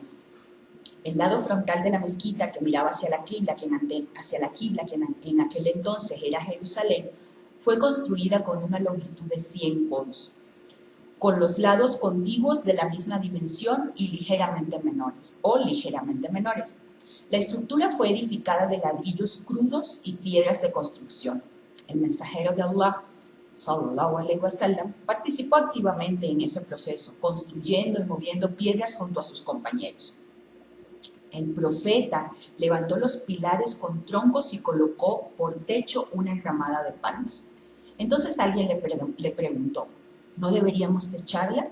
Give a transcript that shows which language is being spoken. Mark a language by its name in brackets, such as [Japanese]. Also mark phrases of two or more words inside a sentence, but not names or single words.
[Spanish] El lado frontal de la mezquita, que miraba hacia la quibla, que en aquel entonces era Jerusalén, fue construida con una longitud de 100 codos, con los lados contiguos de la misma dimensión y ligeramente menores. La estructura fue edificada de ladrillos crudos y piedras de construcción. El mensajero de Allah, [Arabic] صلى الله عليه وسلم, [Spanish] participó activamente en ese proceso, construyendo y moviendo piedras junto a sus compañeros. El profeta levantó los pilares con troncos y colocó por techo una enramada de palmas. Entonces alguien le preguntó: ¿no deberíamos techarla?